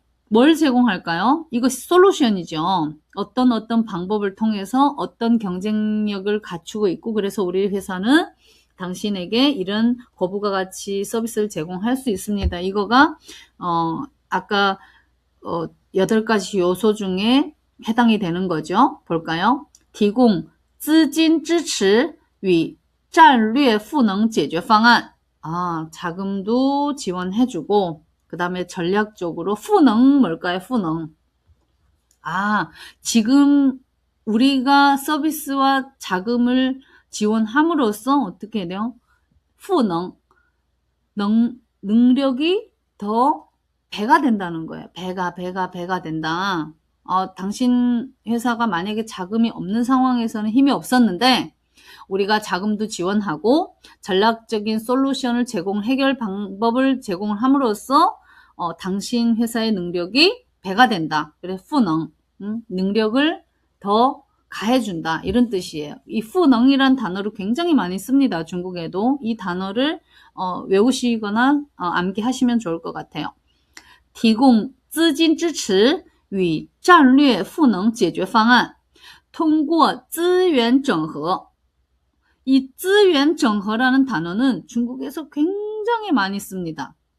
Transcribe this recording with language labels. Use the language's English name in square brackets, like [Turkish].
[Korean] 뭘 제공할까요? 이것이 솔루션이죠. 어떤 방법을 통해서 어떤 경쟁력을 갖추고 있고 그래서 우리 회사는 당신에게 이런 거부가 가치 서비스를 제공할 수 있습니다. 이거가 아까 8가지 요소 중에 해당이 되는 거죠. 볼까요? [Chinese] 提供资金支持与战略赋能解决方案. [Korean] 자금도 지원해주고 그 다음에 전략적으로赋能 뭘까요? [Chinese] 赋能. [Korean] 지금 우리가 서비스와 자금을 지원함으로써 어떻게 돼요? 赋能 능력이 더 배가 된다는 거예요. 배가 된다. 당신 회사가 만약에 자금이 없는 상황에서는 힘이 없었는데 우리가 자금도 지원하고 전략적인 솔루션을 해결 방법을 제공을 함으로써 당신 회사의 능력이 배가 된다. 그래서 赋能. 능력을 더 가해준다 이런 뜻이에요. 이 후능이란 단어를 굉장히 많이 씁니다. 중국에도 이 단어를 외우시거나 암기하시면 좋을 것 같아요. [Chinese] 提供资金支持与战略赋能解决方案，通过资源整合。 [Korean] 이资源整合라는 단어는 중국에서 굉장히 많이 씁니다.